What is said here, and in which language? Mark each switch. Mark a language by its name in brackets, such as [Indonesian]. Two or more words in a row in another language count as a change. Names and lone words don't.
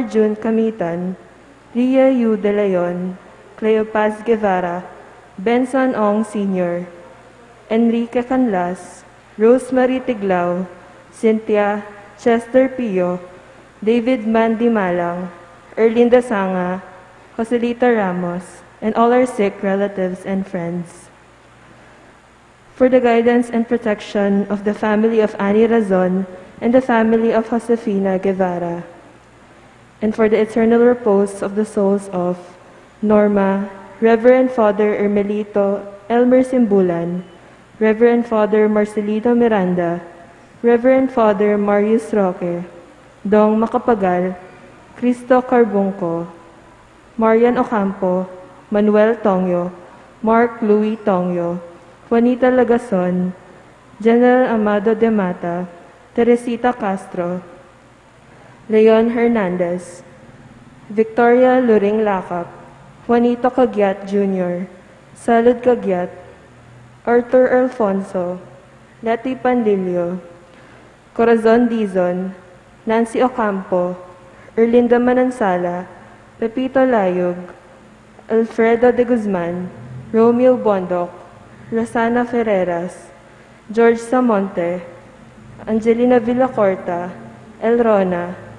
[English] June Kamitan, Ria Yu De Leon, Cleopas Guevara, Benson Ong Sr., Enrique Canlas, Rosemary Tiglao, Cynthia, Chester Pio, David Mandy Malang, Erlinda Sanga, Joselita Ramos, and all our sick relatives and friends. For the guidance and protection of the family of Annie Razon and the family of Josefina Guevara, and for the eternal repose of the souls of Norma, Reverend Father Ermelito Elmer Simbulan, Reverend Father Marcelino Miranda, Reverend Father Marius Roque, Dong Macapagal, Cristo Carbunco, Marian Ocampo, Manuel Tongyo, Mark Louis Tongyo, Juanita Lagason, General Amado de Mata, Teresita Castro, Leon Hernandez, Victoria Luring Lakap, Juanito Cagiat Jr., Salud Cagiat, Arthur Alfonso, Letty Pandillo, Corazon Dizon, Nancy Ocampo, Erlinda Manansala, Pepito Layog, Alfredo de Guzman, Romeo Bondoc, Rosana Ferreras, George Samonte, Angelina Villacorta, Elrona,